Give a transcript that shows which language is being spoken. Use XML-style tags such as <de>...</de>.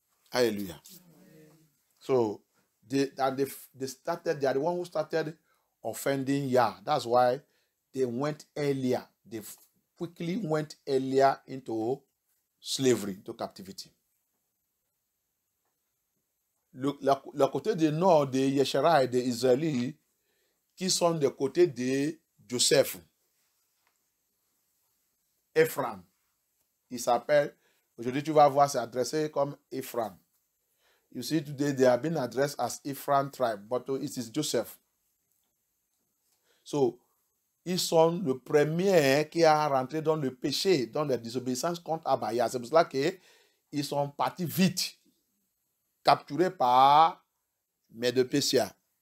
<en>Hallelujah. So they started. They are the one who started offending Yah. That's why they went earlier. They quickly went earlier into slavery, into captivity.</en> <fr>Le côté du nord de Yeshua et des Israélites qui sont du côté de Joseph, Ephraim, il s'appelle Aujourd'hui, tu vas voir, c'est adressé comme Ephraim.</fr> <en>You see, today they have been addressed as Ephraim tribe, but it is Joseph.</en> <fr>So, ils sont le premier qui a rentré dans le péché, dans la désobéissance contre Abaya. C'est pour cela qu'ils sont partis vite, capturés par Médo-Persia.</fr>